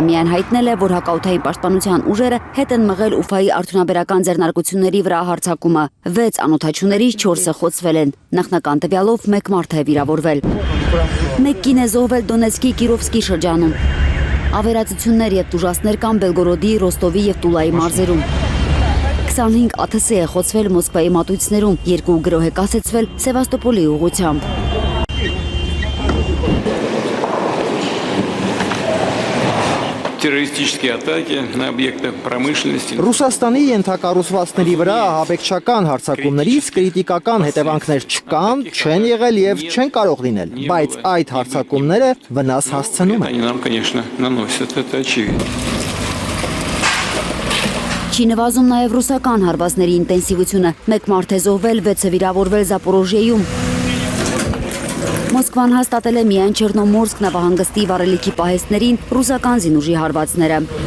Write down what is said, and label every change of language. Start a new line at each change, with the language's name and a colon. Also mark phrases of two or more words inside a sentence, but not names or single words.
Armenian: միայն հայտնել է, որ հակաօդային պաշտպանության ուժերը հետ են մղել Ուֆայի արդյունաբերական ձեռնարկությունների վրա հարձակումը։ 6 անօդաչուներից 4-ը խոցվել են։ Նախնական տվյալով 1 մարդ է վիրավորվել։ 1 կին է զոհվել Դոնեցկի Կիրովսկի շրջանում։ Ավերածություններ եւ տուժածներ կան Բելգորոդի, Ռոստովի եւ Տուլայի մարզերում։ 25 ԱԹՍ է խոցվել Մոսկվայի մատույցներում, 2 գրոհ է կասեցվել Սևաստոպոլի ուղղությամբ։
Russian: Террористические атаки на объекты промышленности.
Armenian: Ռուսաստանի ենթակառուցվածքների վրա ահաբեկչական հարձակումներից կրիտիկական հետևանքներ չկան, չեն եղել եւ չեն կարող լինել, բայց այդ հարձակումները վնաս հասցնում են։
Russian: Они нам, конечно, наносят, это очевидно.
Armenian: Չի նվազում նաև ռուսական հարվածների ինտենսիվությունը։ 1 մարդ է զոհվել, 6-ը վիրավորվել Զապորոժիեում։ Մոսկվան հաստատել է միայն Չեռնոմորսկ նավահանգստի վառելիքի պահեստներին ռուսական զինուժի հարվածները։